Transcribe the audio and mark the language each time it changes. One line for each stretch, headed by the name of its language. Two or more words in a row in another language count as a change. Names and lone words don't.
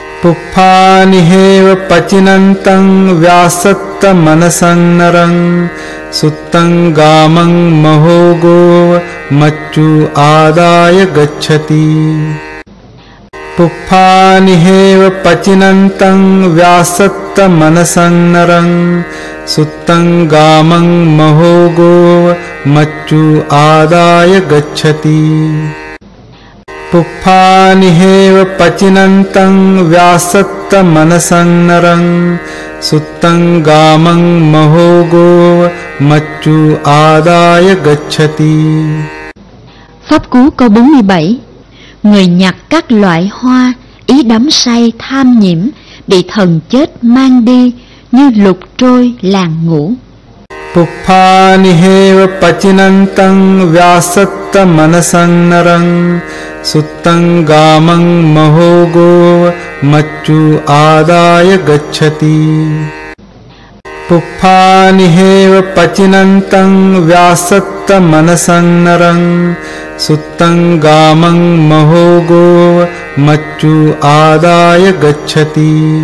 Pali: पुप्फानिहेव पचिनन्तं व्यासत्तमनसन्नरं सुत्तं गामं महोगो मच्चु आदाय गच्छति पुप्फानिहेव पचिनन्तं व्यासत्तमनसन्नरं सुत्तं गामं महोगो मच्चु आदाय गच्छति पुप्फानिहेव पचिनन्तं व्यासत्तमनसन्नरं सुत्तं गामं महोगो मच्चु आदाय गच्छति।
Vietnamese: Pháp cú câu 47. Người nhặt các loại hoa, ý đắm say tham nhiễm, bị thần chết mang đi như lục trôi làng ngũ.
Pali: पुप्फानिहेव पचिनन्तं व्यासत्तमनसन्नरं सुत्तं गामं महोगो मच्चु आदाय गच्छति पुप्फानिहेव पचिनन्तं व्यासत्तमनसन्नरं सुत्तं गामं महोगो मच्चु आदाय गच्छति